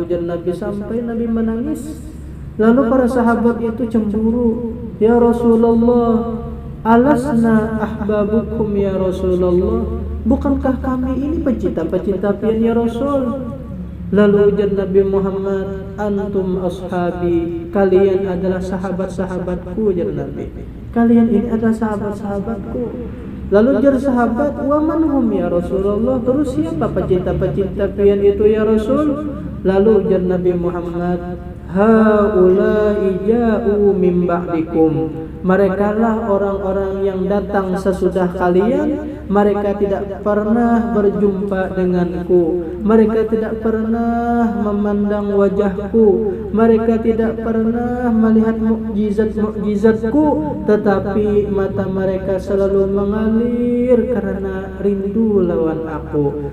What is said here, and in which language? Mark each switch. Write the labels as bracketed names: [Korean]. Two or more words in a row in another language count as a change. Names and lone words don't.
[Indonesian] Jar Nabi sampai Nabi menangis. Lalu para sahabat itu cemburu. [Arabic] يا رسول الله، ألسنا أحبابكم يا رسول الله. [Indonesian] Bukankah kami ini pecinta-pecinta pian ya Rasul? Lalu ujar Nabi Muhammad, [Arabic] أنتم أصحابي, [Indonesian] kalian adalah sahabat-sahabatku, ujar Nabi. Kalian ini adalah sahabat-sahabatku. Lalu ujar sahabat, [Arabic] ومن هم يا رسول الله, [Indonesian] terus siapa pecinta-pecinta pian itu ya Rasul? Lalu ujar Nabi Muhammad, [Arabic] هؤلاء جاؤوا من بعدكم, [Indonesian] merekalah orang-orang yang datang sesudah kalian. Mereka tidak pernah berjumpa denganku, mereka tidak pernah memandang wajahku, mereka tidak pernah melihat mukjizat-mukjizatku, tetapi mata mereka selalu mengalir karena rindu lawan aku.